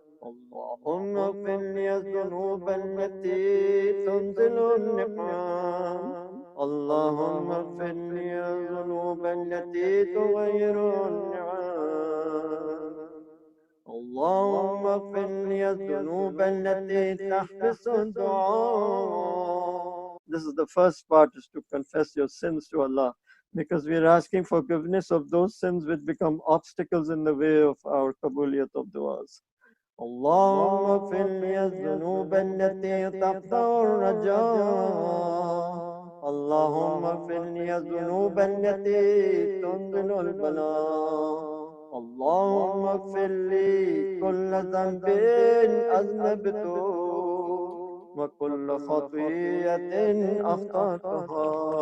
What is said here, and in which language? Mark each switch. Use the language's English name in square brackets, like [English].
[Arabic] اللهم اغفر لي الذنوب التي تنزل النقام اللهم اغفر لي الذنوب التي تغير النعام اللهم اغفر لي الذنوب التي تحبس الدعاء. [English] This is the first part, is to confess your sins to Allah, because we are asking forgiveness of those sins which become obstacles in the way of our qabuliyat of du'as. [Arabic] اللهم اغفر لي الذنوب التي تقطع الرجاء اللهم اغفر لي الذنوب التي تنزل البلاء اللهم اغفر لي كل ذنب أذنبته وكل خطيئة أخطأتها